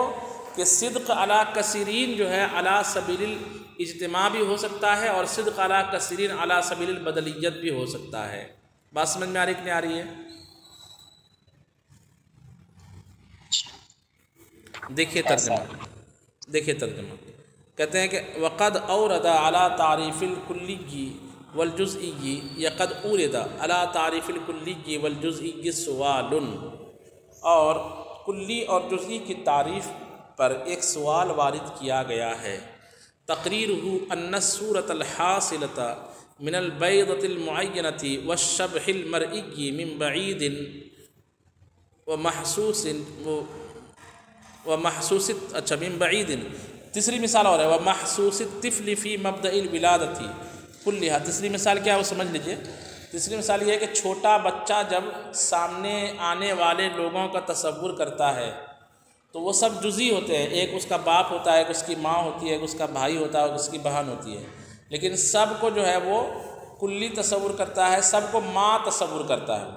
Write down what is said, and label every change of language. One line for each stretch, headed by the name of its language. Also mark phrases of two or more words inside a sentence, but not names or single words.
Urdu: کہ
Arabic: صدق علی کثیرین
Urdu: جو ہے
Arabic: علی سبیل الاجتماع
Urdu: بھی ہو سکتا ہے، اور
Arabic: صدق علی کثیرین علی سبیل البدلیت
Urdu: بھی ہو سکتا ہے۔ بات سمجھ میں آ رہی کہ نہیں آ رہی ہے؟ دیکھیے ترجمہ کہتے ہیں کہ
Arabic: وقد اورد علی تعریف الکلی والجزئی، یقد اورد علی تعریف الکلی والجزئی سوال،
Urdu: اور کلی اور جزئی کی تعریف پر ایک سوال وارد کیا گیا ہے۔
Arabic: تقریرہ ان الصورۃ الحاصلۃ من البیضۃ المعینۃ والشبح المرئی من بعید ومحسوس من بعید،
Urdu: تیسری مثال اور ہے
Arabic: ومحسوس الطفل فی مبدأ الولادۃ کلھا۔
Urdu: تیسری مثال کیا ہے وہ سمجھ لیجئے۔ تیسری مثال یہ ہے کہ چھوٹا بچہ جب سامنے آنے والے لوگوں کا تصور کرتا ہے تو وہ سب جزئی ہوتے ہیں، ایک اس کا باپ ہوتا ہے، ایک اس کی ماں ہوتی ہے، ایک اس کا بھائی ہوتا ہے، ایک اس کی بہن ہوتی ہے، لیکن سب کو جو ہے وہ کلی تصور کرتا ہے، سب کو ماں تصور کرتا ہے۔